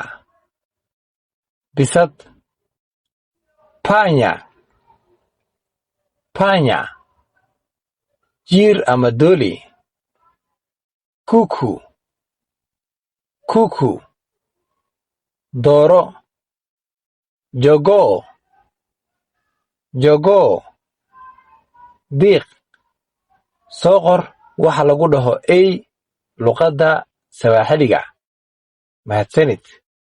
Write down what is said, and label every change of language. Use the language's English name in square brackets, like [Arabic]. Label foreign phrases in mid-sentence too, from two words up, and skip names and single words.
[Swahili] Bisad, panya, panya. [Somali] Jiir ama dooli. [Swahili] Kuku, kuku. Dooro, jogoo, jogoo. [Somali] Diiq. Soo qor waxa lagu dhaho ey luqadda Sawaaxiliga. Mahadsanid.